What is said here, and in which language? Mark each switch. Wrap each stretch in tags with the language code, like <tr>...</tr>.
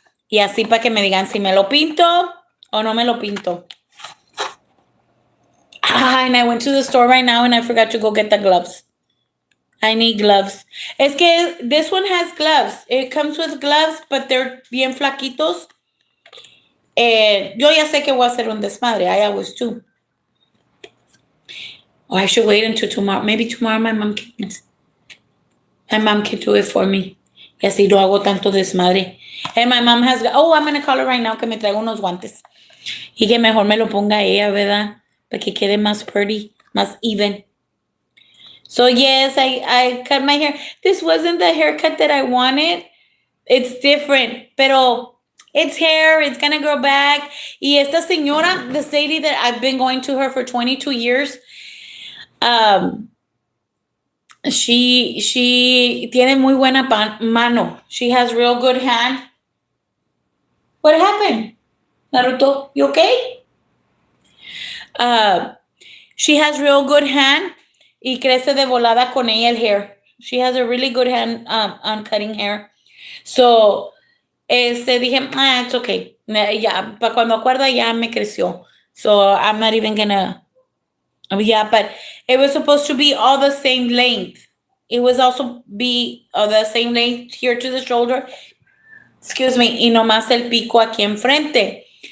<es>Y así para que me digan si me lo pinto o no me lo pinto.</es> <en>And I went to the store right now and I forgot to go get the gloves. I need gloves.</en> <es>Es que</es> <en>this one has gloves. It comes with gloves, but they're</en> <es>bien flaquitos. Yo ya sé que voy a hacer un desmadre.</es> <en>I always do. Oh, I should wait until tomorrow. Maybe tomorrow my mom can do it for me.</en> <es>Y así no hago tanto desmadre.</es> <en>And my mom has, I'm going to call her right now</en> <es>que me traiga unos guantes. Y que mejor me lo ponga ella, ¿verdad? Para que quede más</es> <en>pretty,</en> <es>más</es> <en>even. So yes, I cut my hair. This wasn't the haircut that I wanted. It's different,</en> <es>pero</es> <en>it's hair. It's gonna grow back.</en> <es>Y esta señora,</es> <en>this lady that I've been going to her for 22 years, she</en> <es>tiene muy buena mano.</es> <en>She has real good hand. What happened, Naruto? You okay? She has real good hand.</en> <es>Y crece de volada con ella el</es> <en>hair. She has a really good hand on cutting hair. So,</en> <es>dije,</es> <en>it's okay.</en> <es>Ya, para cuando acuerda ya me creció.</es> <en>So, I'm not even gonna, yeah, but it was supposed to be all the same length. It was also be the same length here to the shoulder. Excuse me,</en> <es>y nomás el pico aquí enfrente.</es>